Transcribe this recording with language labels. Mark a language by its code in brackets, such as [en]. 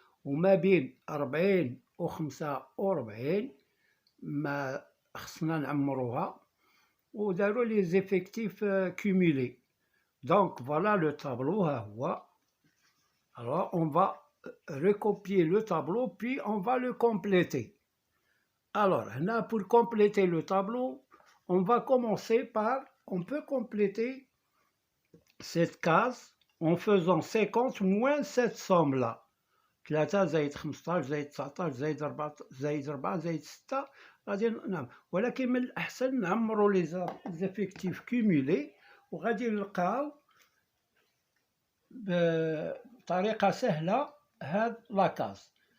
[ar] وما بين 40 و 45 ما خصنا نعمروها وداروا لي زيفيكتيف كومولي. [fr] Donc voilà le tableau, ها هو. Alors on va recopier le tableau puis on va le compléter. Alors là, pour compléter le tableau, on va commencer par, on peut compléter cette case en faisant 50 moins cette somme-là. [ar] 3 زائد 15 زائد 19 زائد 4 زائد 4 زائد 6 غادي نعم، ولكن من الأحسن نعمروا لي زيفيكتيف كومولي وغادي نلقاو بطريقة سهلة هاد لاكاز.